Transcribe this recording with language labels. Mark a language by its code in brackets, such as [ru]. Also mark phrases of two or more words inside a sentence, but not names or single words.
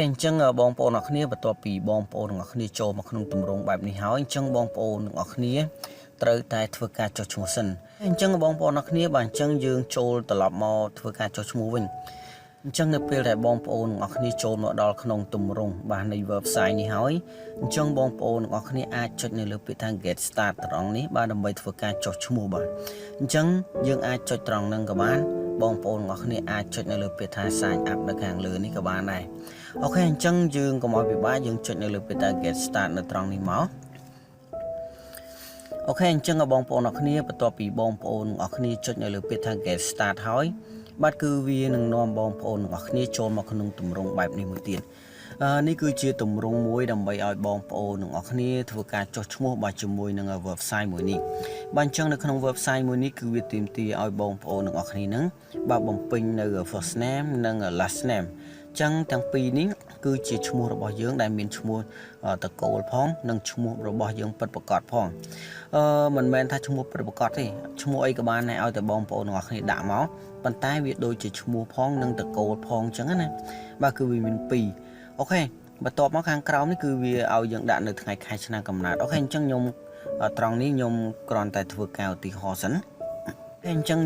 [km] អញ្ចឹងបងប្អូនទាំងអស់គ្នាបន្ទាប់ពីបងប្អូនទាំងអស់គ្នាចូលមកក្នុងទម្រង់បែបនេះហើយអញ្ចឹងបងប្អូនទាំងអស់គ្នាត្រូវតែធ្វើការចុះឈ្មោះសិនអញ្ចឹងបងប្អូន ទាំងអស់គ្នាបាទអញ្ចឹងយើងចូលត្រឡប់មកធ្វើការចុះឈ្មោះវិញអញ្ចឹងនៅពេលដែលបងប្អូនទាំងអស់គ្នាចូលមកដល់ក្នុងទម្រង់បាទនៃ website នេះហើយអញ្ចឹងបងប្អូនទាំងអស់គ្នាអាចចុចនៅលើពាក្យថា [en] get start [km] ត្រង់នេះបាទដើម្បីធ្វើការចុះឈ្មោះបាទអញ្ចឹងយើងអាចចុចត្រង់ហ្នឹងក៏បានបងប្អូនទាំងអស់គ្នាអាចចុចនៅលើពាក្យថា [en] sign up [km] នៅខាងលើនេះក៏បានដែរអូខេអញ្ចឹងយើងកុំឲ្យពិបាកយើងចុចនៅលើពាក្យថា [en] get start [km] នៅត្រង់នេះមក អូខេអញ្ចឹងបងប្អូនទាំងអស់គ្នាបន្ទាប់ពីបងប្អូនទាំងអស់គ្នាចុចនៅលើពាក្យថា [en] get start [km] ហើយបាទគឺវានឹងនាំបងប្អូនទាំងអស់គ្នាចូលមកក្នុងទម្រង់បែបនេះមួយទៀតនេះគឺជាទម្រង់មួយដើម្បីឲ្យបងប្អូនទាំងអស់គ្នាធ្វើការចុះឈ្មោះបាទជាមួយនឹង website មួយនេះបាទអញ្ចឹងនៅក្នុង website មួយនេះគឺវាទាមទារឲ្យបងប្អូនទាំងអ ស់គ្នានឹងបាទបំពេញនៅ [en] first name [km] និង [en] last name [km] ចឹងទាំងពីរនេះគឺជាឈ្មោះរបស់យើងដែលមានឈ្មោះតកូលផងនិងឈ្មោះរបស់យើងពិតប្រាកដផងមិនមែនថាឈ្មោះពិតប្រាកដទេឈ្មោះអីក៏បានដែរឲ្យតែបងប្អូនទាំងអស់គ្នាដាក់មកប៉ុន្តែវាដូចជាឈ្មោះ ផងនិងតកូលផងចឹងណាបាទគឺវាមានពីរអូខេបន្ទាប់មកខាងក្រោមនេះគឺវាឲ្យយើងដាក់នៅថ្ងៃខែឆ្នាំកំណើតអូខេអញ្ចឹងខ្ញុំត្រង់នេះខ្ញុំគ្រាន់តែធ្វើការឧទាហរណ៍សិនអញ្ចឹង